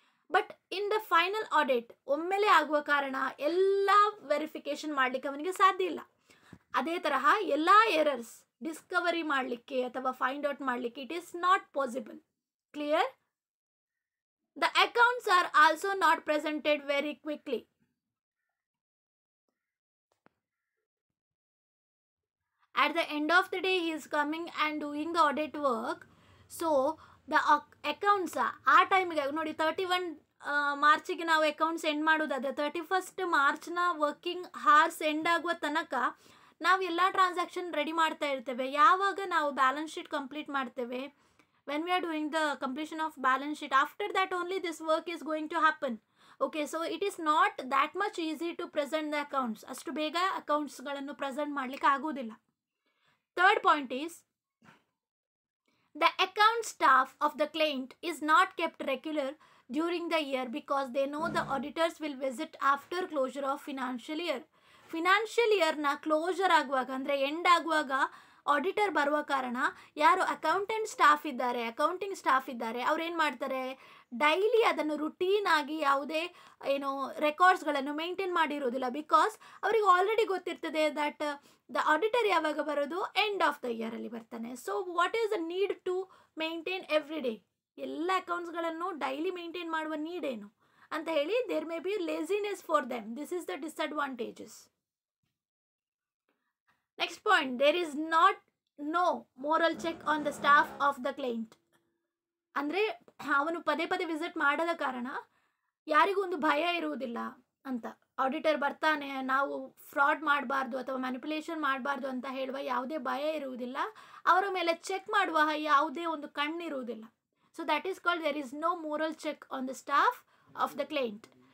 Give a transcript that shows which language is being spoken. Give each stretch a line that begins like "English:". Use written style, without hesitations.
English: but in the final audit
Kannada: ಒಮ್ಮೆಲೆ ಆಗುವ ಕಾರಣ ಎಲ್ಲ ವೆರಿಫಿಕೇಶನ್ ಮಾಡಲಿಕ್ಕೆ ಅವನಿಗೆ ಸಾಧ್ಯ ಇಲ್ಲ. ಅದೇ ತರಹ ಎಲ್ಲ ಎರರ್ಸ್ ಡಿಸ್ಕವರಿ ಮಾಡಲಿಕ್ಕೆ ಅಥವಾ ಫೈಂಡ್ ಔಟ್ ಮಾಡಲಿಕ್ಕೆ
English: It is not possible. Clear? The accounts are also not presented very quickly. At the end of the day he is coming and doing the audit work. So the accounts
Kannada: ಆ ಟೈಮಿಗೆ ನೋಡಿ 31 ಮಾರ್ಚಿಗೆ ನಾವು accounts end ಮಾಡೋದಾದ್ರೆ 31st ಮಾರ್ಚ್ನ working horse end ಆಗುವ ತನಕ ನಾವು ಎಲ್ಲ transaction ready ಮಾಡ್ತಾ ಇರ್ತೇವೆ. ಯಾವಾಗ ನಾವು ಬ್ಯಾಲೆನ್ಸ್ ಶೀಟ್ ಕಂಪ್ಲೀಟ್ ಮಾಡ್ತೇವೆ,
English: when we are doing the completion of balance sheet, after that only this work is going to happen. Okay, so it is not that much easy to present the accounts.
Kannada: ಅಷ್ಟು ಬೇಗ ಅಕೌಂಟ್ಸ್ಗಳನ್ನು present ಮಾಡಲಿಕ್ಕೆ ಆಗೋದಿಲ್ಲ.
English: Third point is the account staff of the client is not kept regular during the year because they know the auditors will visit after closure of financial year.
Kannada: Financial ಇಯರ್ನ closer ಆಗುವಾಗ ಅಂದರೆ end ಆಗುವಾಗ auditor ಬರುವ ಕಾರಣ ಯಾರು accountant staff ಇದ್ದಾರೆ, accounting staff ಇದ್ದಾರೆ, ಅವ್ರು ಏನು ಮಾಡ್ತಾರೆ, ಡೈಲಿ ಅದನ್ನು ರುಟೀನ್ ಆಗಿ ಯಾವುದೇ ಏನು ರೆಕಾರ್ಡ್ಸ್ಗಳನ್ನು ಮೇಂಟೈನ್ ಮಾಡಿರೋದಿಲ್ಲ. ಬಿಕಾಸ್ ಅವರಿಗೆ ಆಲ್ರೆಡಿ ಗೊತ್ತಿರ್ತದೆ
English: that the auditor
Kannada: ಯಾವಾಗ ಬರೋದು, ಎಂಡ್ ಆಫ್ ದ ಇಯರಲ್ಲಿ ಬರ್ತಾನೆ.
English: so what is the need to maintain every day,
Kannada: ಎಲ್ಲ ಅಕೌಂಟ್ಸ್ಗಳನ್ನು ಡೈಲಿ ಮೇಂಟೈನ್ ಮಾಡುವ ನೀಡ್ ಏನು ಅಂತ ಹೇಳಿ
English: There may be laziness for them. This is the disadvantages. Next point, there is no moral check on the staff of the client.
Kannada: ಅಂದರೆ ಅವನು ಪದೇ ಪದೇ visit ಮಾಡದ ಕಾರಣ ಯಾರಿಗೂ ಒಂದು ಭಯ ಇರುವುದಿಲ್ಲ ಅಂತ. ಆಡಿಟರ್ ಬರ್ತಾನೆ, ನಾವು ಫ್ರಾಡ್ ಮಾಡಬಾರ್ದು ಅಥವಾ ಮ್ಯಾನಿಪುಲೇಷನ್ ಮಾಡಬಾರ್ದು ಅಂತ ಹೇಳುವ ಯಾವುದೇ ಭಯ ಇರುವುದಿಲ್ಲ. ಅವರ ಮೇಲೆ ಚೆಕ್ ಮಾಡುವ ಯಾವುದೇ ಒಂದು ಕಣ್ಣಿರುವುದಿಲ್ಲ.
English: So that is called there is no moral check on the staff of the client.